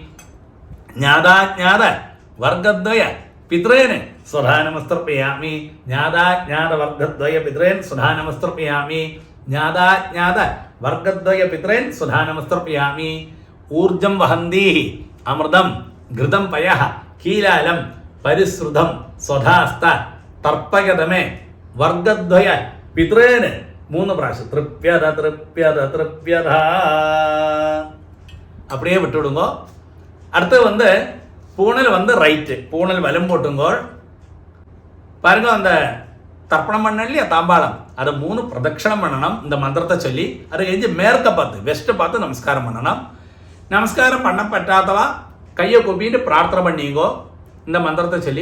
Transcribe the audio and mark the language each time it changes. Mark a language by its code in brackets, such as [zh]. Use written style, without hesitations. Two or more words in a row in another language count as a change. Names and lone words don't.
[sa] ജ്ഞാതാജ്ഞാത വർഗദ്വയ പിതൃന് സ്വധാനമസ്തർപ്പയാമി, ജ്ഞാതാജ്ഞാത വർഗദ്വയ പിതൃൻ സ്വധാനമസ്തർപ്പയാമി, ജ്ഞാതാജ്ഞാത വർഗദ്വയ പിതൃൻ സ്വധാനമസ്തർപ്പയാമി, ഊർജം വഹന്തീഹി അമൃതം ഘൃതം പയഃ കീലാലം പരിശ്രുതം സ്വധാസ്ത തർപ്പയതമേ വർഗദ്വയ പിതൃന് 3 പ്രാവശ്യം. തൃപ്യത തൃപ്യത തൃപ്യത. [ta] அப்படியே விட்டுவிடுங்கோ. அடுத்து வந்து பூணல் வந்து ரைட்டு, பூணல் வலம் போட்டுங்கோள். பாருங்க, அந்த தர்ப்பணம் பண்ண இல்லையா தாம்பாளம், அதை 3 பிரதட்சணம் பண்ணணும் இந்த மந்திரத்தை சொல்லி. அது கழிஞ்சு மேற்க பார்த்து வெஸ்ட்டை பார்த்து நமஸ்காரம் பண்ணணும். நமஸ்காரம் பண்ண பറ്റാത്തவா கையை கூப்பிட்டு பிரார்த்தனை பண்ணிங்கோ இந்த மந்திரத்தை சொல்லி.